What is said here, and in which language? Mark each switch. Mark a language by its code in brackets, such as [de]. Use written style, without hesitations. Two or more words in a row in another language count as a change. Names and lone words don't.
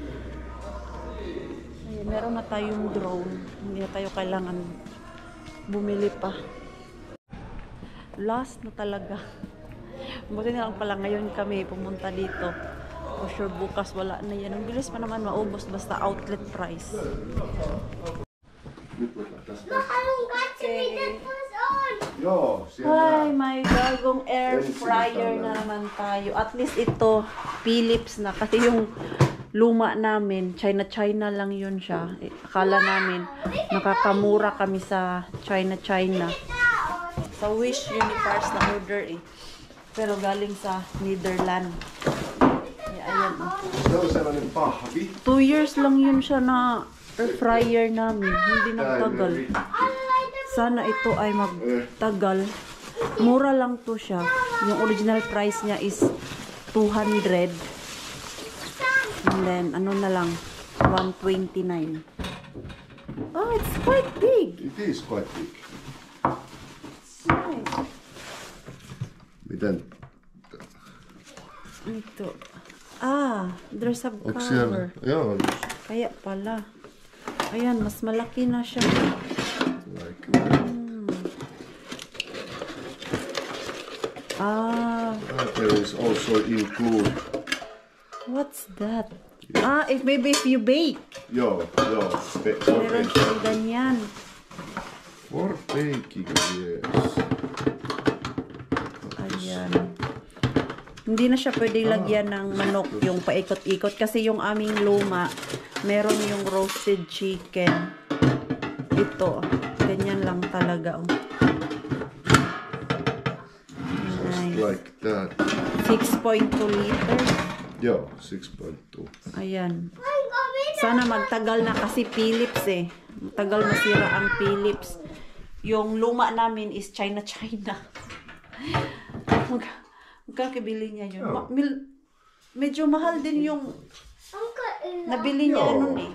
[tl] Ayan, meron na tayong drone. Hindi na tayo kailangan bumili pa. Last na talaga. Buti na lang pala ngayon kami pumunta dito. [en] For sure [tl] bukas wala na yan. Ang bilis pa naman maubos basta outlet price. [fi] Haluan katso mitä tuossa on. Joo, [tl] Ay, may bagong air fryer na naman tayo. At least ito, Philips na. Kasi yung luma namin, China lang yun siya. Akala namin, nakakamura kami sa China. Sa Wish Universe na order eh. Pero galing sa Netherlands. Ayan. [fi] Se on sellainen pahvi. [tl] 2 years lang yun siya na air fryer namin. Hindi nagtagal. Sana ito ay magtagal. Mura lang to siya. Yung [en] original price [tl] niya is 200. [en] And then, [tl] ano na lang, 129. [en] Oh, it's quite big. It is quite big. Nice. [fi] Miten? [en] Ito. There's a [fi] Onko siellä? [en] cover. [fi] Joo. [tl] Kaya pala. Ayan, mas malaki na siya. [en] Like that. Ah, There is also include. what's that? Ah, maybe if you bake. [fi] Joo. For [tl] Meron [en] baking. [tl] siyang ganyan. [en] For baking, yes. [tl] Ayan. Hindi na siya pwede lagyan ng manok yung paikot-ikot kasi yung aming luma, meron yung [en] roasted chicken. [tl] Ito, ganyan lang talaga. Oh. [en] Just like that. 6.2 liters. [fi] Joo, 6.2. [tl] Ayan. Sana magtagal na kasi Philips eh. Tagal masira ang Philips. Yung luma namin is China. Magkakabili niya yun. Medyo mahal din yung nabili niya nun eh.